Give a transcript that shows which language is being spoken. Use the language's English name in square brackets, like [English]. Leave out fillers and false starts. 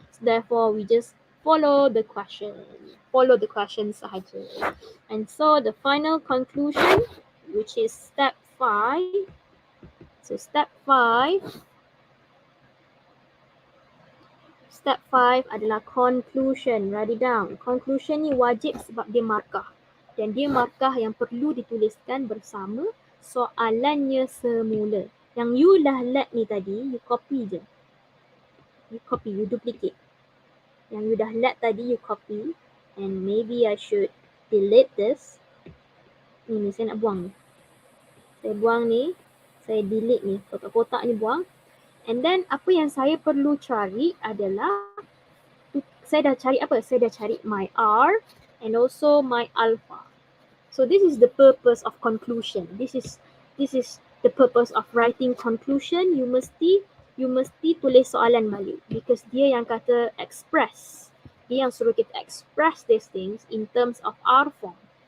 [English] Therefore we just follow the question. Follow the question sahaja. And so the final conclusion, which is step 5. So step 5 adalah conclusion. Write it down. [Malay] Conclusion ni wajib sebab dia markah. Dan dia markah yang perlu dituliskan bersama soalannya semula. Yang you dah let ni tadi, you copy je. [English] You duplicate. [Malay] Yang you dah let tadi, [English] you copy. And maybe I should delete this. [Malay] Ni saya nak buang ni. Saya buang ni. Saya delete ni. Kotak-kotak ni buang. [English] And then [Malay] apa yang saya perlu cari adalah saya dah cari apa? Saya dah cari [English] my R and also my alpha. So this is the purpose of conclusion. This is the purpose of writing conclusion. [Malay] You mesti tulis soalan balik because dia yang kata express. Dia yang suruh kita express [English] these things in terms of R form.